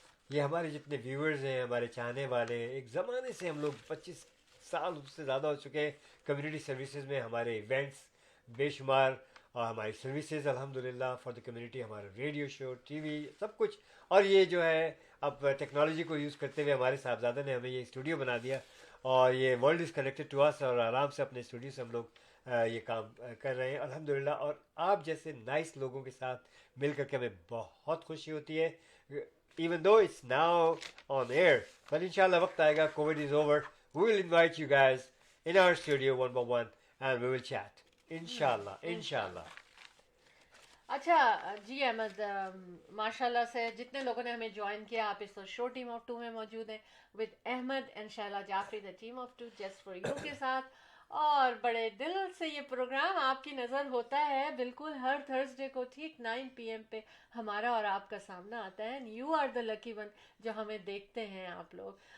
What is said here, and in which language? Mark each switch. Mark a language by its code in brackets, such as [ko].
[hi] ये हमारे जितने व्यूअर्स हैं, हमारे चाहने वाले, एक ज़माने से हम लोग 25 साल उससे ज़्यादा हो चुके हैं कम्युनिटी सर्विसेज में, हमारे इवेंट्स बेशुमार, और हमारी सर्विसेज अल्हम्दुलिल्लाह फॉर द कम्युनिटी, हमारा रेडियो शो, टीवी, सब कुछ। और ये जो है अब टेक्नोलॉजी को यूज़ करते हुए हमारे साहबजादा ने हमें ये स्टूडियो बना दिया, और ये [en] world is connected to us, [hi] और आराम से अपने स्टूडियो से हम लोग ये काम कर रहे हैं अल्हम्दुलिल्लाह। और आप जैसे नाइस लोगों के साथ मिल करके हमें बहुत खुशी होती है, [en] even though it's now on air, but inshallah [hi] वक्त आएगा, [en] COVID is over, we will invite you guys in our studio one by one and we will chat, inshallah. [hi] अच्छा जी अहमद, माशाल्लाह से जितने लोगों ने हमें ज्वाइन किया, आप इस शो टीम ऑफ 2 में मौजूद हैं with Ahmad and Shaila Jafri, the team of 2 just for you के साथ, और बड़े दिल से ये प्रोग्राम आपकी नज़र होता है बिल्कुल हर थर्सडे को ठीक 9 PM पे हमारा और आपका सामना आता है, [en] and you are the lucky one [hi] जो हमें देखते हैं आप लोग,